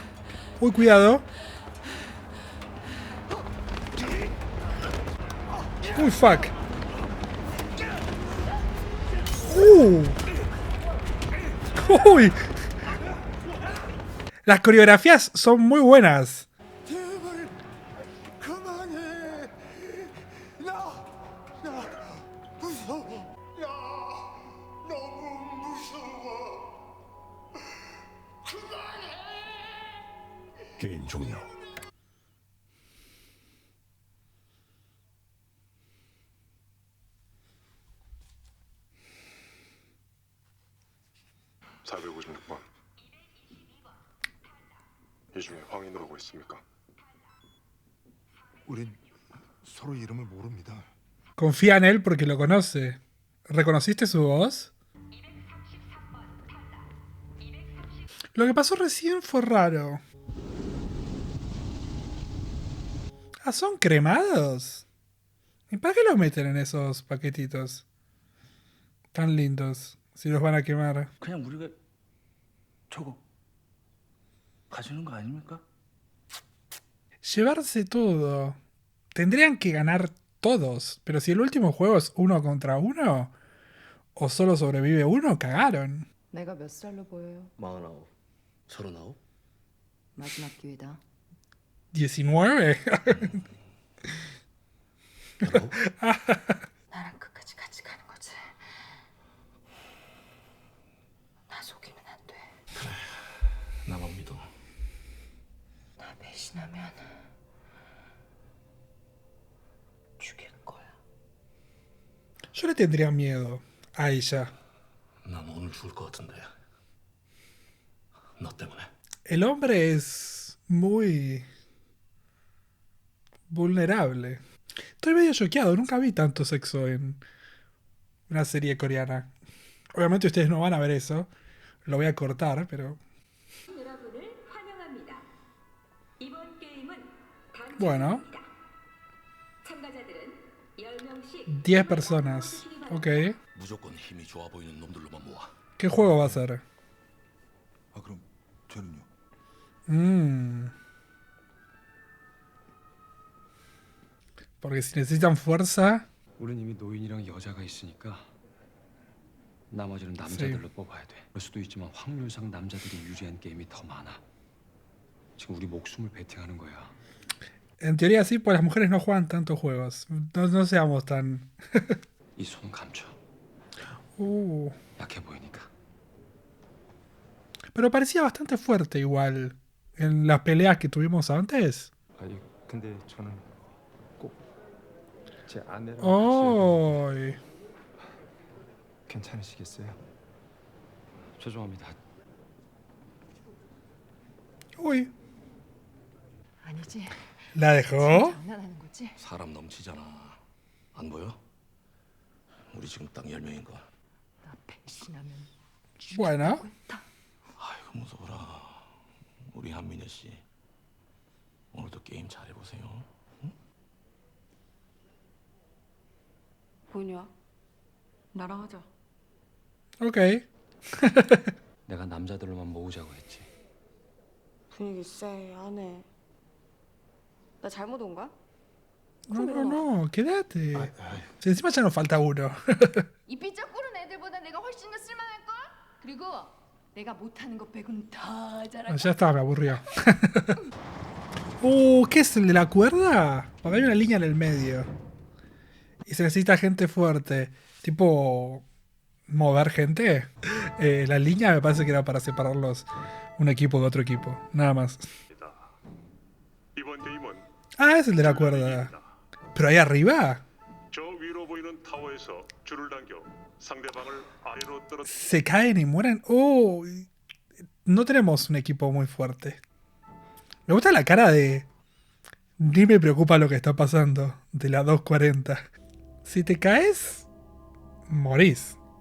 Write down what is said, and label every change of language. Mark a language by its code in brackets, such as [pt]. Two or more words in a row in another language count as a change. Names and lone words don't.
[es] Uy, cuidado. Uy, fuck. Uy. Las coreografías son muy buenas. [ko] 제발 그만해. 나 무서워. 나 너무 무서워. 그만해. 게임 종료. (456번) 이 중에 황인으로 하고 있습니까? 우린 서로 이름을 모릅니다. [es] Confía en él porque lo conoce. ¿Reconociste su voz? Lo que pasó recién fue raro. Ah, ¿son cremados? ¿Y para qué los meten en esos paquetitos? Tan lindos. Si los van a quemar. [ko] 그냥 우리가 저거 가지는 거 아닙니까? [es] Llevarse todo. Tendrían que ganar todos. Pero si el último juego es 1 contra 1, o solo sobrevive uno, cagaron. [ko] 내가 몇 살로 보여요? 49, 39? 마지막 기회다. 19. 나랑 끝까지 같이 가는 거지. 나 속이면 안 돼. 나만 믿어. 나 배신하면 죽일 거야. [es] Yo le tendría miedo a ella. [ko] 난 오늘 죽을 것 같은데. 너 때문에. [es] El hombre es muy vulnerable. Estoy medio choqueado, nunca vi tanto sexo en una serie coreana. Obviamente ustedes no van a ver eso. Lo voy a cortar, pero [ko] 여러분을 환영합니다. 이번 게임은 [es] bueno. [ko] 단체입니다. 참가자들은 10명씩 [es] 10 personas. Ok. [ko] 무조건 힘이 좋아 보이는 놈들로만 모아. [es] ¿Qué juego va a ser? [ko] 아 그럼 저는요? [es] Porque si necesitan fuerza. [ko] 우린 이미 노인이랑 여자가 있으니까 나머지는 남자들로 뽑아야 돼. 그럴 수도 있지만 확률상 남자들이 유리한 게임이 더 많아. 지금 우리 목숨을 베팅하는 거야. [es] En teoría sí, pues las mujeres no juegan tantos juegos. No seamos tan... [ko] 이 손 감춰. 약해 보이니까. [es] Pero parecía bastante fuerte igual. En las peleas que tuvimos antes. [ko] 아니 근데 저는 꼭 제 아내랑 [es] ¡Oh! [ko] 괜찮으시겠어요? 죄송합니다. [es] Uy. [ko] 아니지. [es] ¿La dejó? [ko] 장난하는 거지? 사람 넘치잖아. 안 보여? 우리 지금 딱 10명인 거. 나 배신하면 [es] Bueno. [ko] 아이고 무서워라. 우리 한민혜 씨. 오늘도 게임 잘해보세요. 뭐냐? 나랑 하자. [es] Ok. [ko] 내가 남자들로만 모으자고 했지. 분위기 쎄, 안 해. 나 잘못 온 거야? [es] No, no, no, quédate. Si encima ya nos falta uno. [ko] 이 삐쩍구른 애들보다 내가 훨씬 더 쓸만할걸? 그리고 내가 못하는 거 빼고는 다 잘할 [es] Ya está, me aburrió. ¿Qué es el de la cuerda? Porque hay una línea en el medio. Y se necesita gente fuerte. Tipo, mover gente. La línea me parece que era para separarlos un equipo de otro equipo. Nada más. [ko] 이번 게임은 [es] Ah, es el de la cuerda. Pero ahí arriba [ko] 저 위로 보이는 타워에서 줄을 당겨 상대방을 아래로 떨어. [es] se caen y mueren. No tenemos un equipo muy fuerte. Me gusta la cara de... Ni me preocupa lo que está pasando. De la 240. Si te caes, morís.